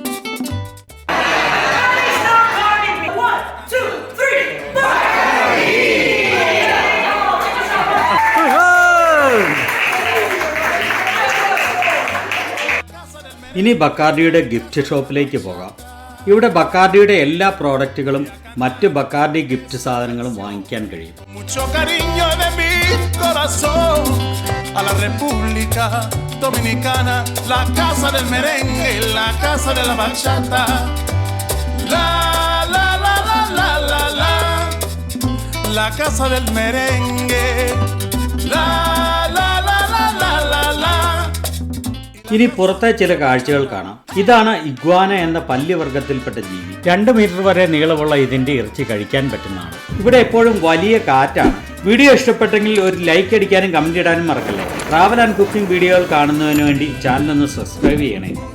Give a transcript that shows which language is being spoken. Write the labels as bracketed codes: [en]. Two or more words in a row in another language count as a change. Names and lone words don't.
[ml] ഇനി ബക്കാർഡിയുടെ ഗിഫ്റ്റ് ഷോപ്പിലേക്ക് പോകാം. ഇവിടെ ബക്കാർഡിയുടെ എല്ലാ പ്രോഡക്റ്റുകളും മറ്റ് ബക്കാർഡി ഗിഫ്റ്റ് സാധനങ്ങളും വാങ്ങിക്കാൻ കഴിയും. [es] A la República Dominicana, la casa del merengue, la casa de la bachata, la la la la la la la, la casa del merengue, la la la la la la la. [ml] ഇനി പുറത്തെ ചില കാഴ്ചകൾ കാണാം. ഇതാണ് ഇഗ്വാന എന്ന പല്ലിവർഗത്തിൽപ്പെട്ട ജീവി. 2 മീറ്റർ വരെ നീളമുള്ള ഇതിന്റെ ഇറച്ചി കഴിക്കാൻ പറ്റുന്നതാണ്. ഇവിടെ എപ്പോഴും വലിയ കാറ്റാണ്. വീഡിയോ ഇഷ്ടപ്പെട്ടെങ്കിൽ ഒരു ലൈക്ക് അടിക്കാനും കമന്റ് ഇടാനും മറക്കല്ലേ. [en] travel and cooking [ml] വീഡിയോകൾ കാണുന്നതിന് വേണ്ടി ചാനൽ ഒന്ന് സബ്സ്ക്രൈബ് ചെയ്യണേ.